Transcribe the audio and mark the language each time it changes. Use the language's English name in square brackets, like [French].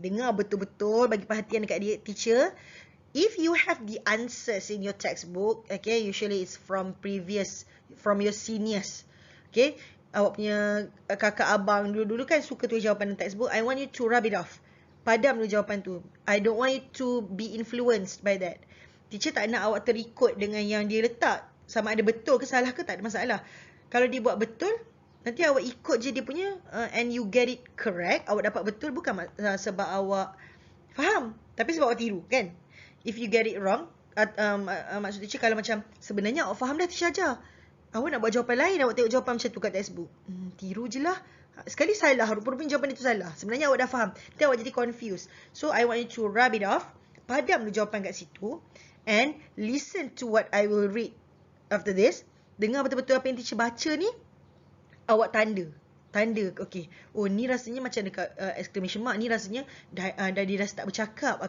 [Malay] Dengar betul-betul, bagi perhatian dekat dia, [English] teacher. If you have the answers in your textbook, okay, usually it's from your seniors. [Malay] Okay, awak punya kakak abang dulu-dulu kan suka tulis jawapan dalam textbook. [English] I want you to rub it off. [Malay] Padam dulu jawapan tu. [English] I don't want you to be influenced by that. [Malay] Teacher tak nak awak terikut dengan yang dia letak. Sama ada betul ke salah ke, tak ada masalah. Kalau dia buat betul, nanti awak ikut je dia punya [English] and you get it correct. [Malay] Awak dapat betul bukan sebab awak faham, tapi sebab awak tiru kan. [English] If you get it wrong, [Malay] maksud teacher kalau macam sebenarnya awak faham dah teacher ajar. Awak nak buat jawapan lain, awak tengok jawapan macam tu kat textbook. Tiru je lah. Sekali salah, rupa-rupanya jawapan itu salah. Sebenarnya awak dah faham. Nanti awak jadi confused. [English] So, I want you to rub it off. [Malay] Padam dulu jawapan kat situ. [English] And listen to what I will read after this. [Malay] Dengar betul-betul apa yang teacher baca ni. Awak tanda. Tanda, okay. Oh, ni rasanya macam dekat exclamation mark. Ni rasanya dia dah start bercakap.